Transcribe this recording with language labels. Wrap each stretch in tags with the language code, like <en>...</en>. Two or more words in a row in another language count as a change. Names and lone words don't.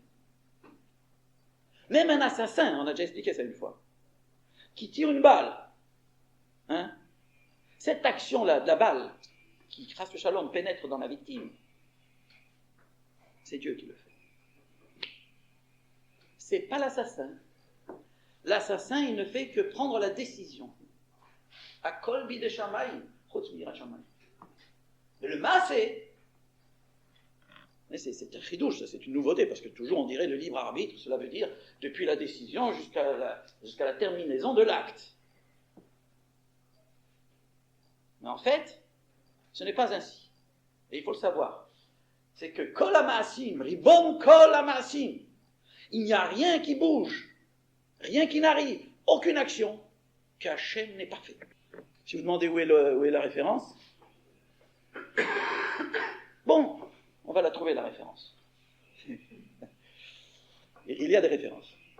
<fr>Même un assassin, on a déjà expliqué ça une fois, qui tire une balle, cette action-là, de la balle, qui, grâce au shalom, pénètre dans la victime, c'est Dieu qui le fait. C'est pas l'assassin. L'assassin, il ne fait que prendre la décision.</fr> <he>הכל בידי שמים, חוץ מיראת שמים.</he> <fr>Mais le maaseh, c'est un chidouche, c'est une nouveauté, parce que toujours on dirait le libre arbitre, cela veut dire depuis la décision jusqu'à la terminaison de l'acte. Mais en fait, ce n'est pas ainsi. Et il faut le savoir. C'est que</fr> <he>כל המעשים, רבון כל המעשים,</he> <fr>il n'y a rien qui bouge, rien qui n'arrive, aucune action qu'Hachem n'ait pas fait. Si vous demandez où est la référence, bon, on va la trouver, la référence. Il y a des références.</fr>